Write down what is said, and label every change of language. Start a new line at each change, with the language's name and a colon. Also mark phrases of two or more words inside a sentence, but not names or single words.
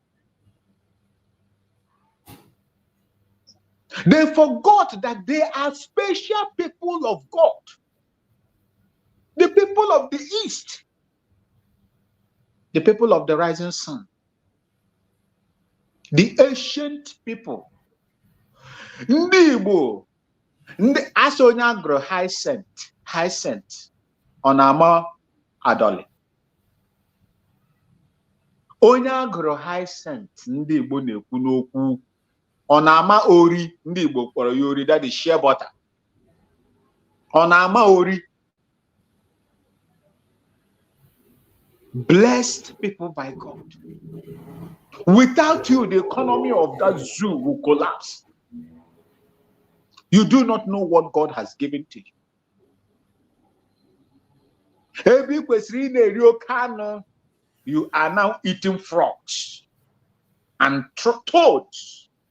English: They forgot that they are special people of God. The people of the East. The people of the rising sun. The ancient people.
Igbo: Ndị Igbo, ndị asị onye agụrụ Hyacinth, ọ na-ama Adọlị. Onye agụrụ Hyacinth, ndị Igbo na-ekwu n'okwu, ọ na-ama ori, ndị Igbo kpọrọ ya ori,
English: that is shea butter.
Igbo: Ọ na-ama ori.
English: Blessed people by God. Without you, the economy of that zoo will collapse. You do not know what God has given to you. You are now eating frogs and toads.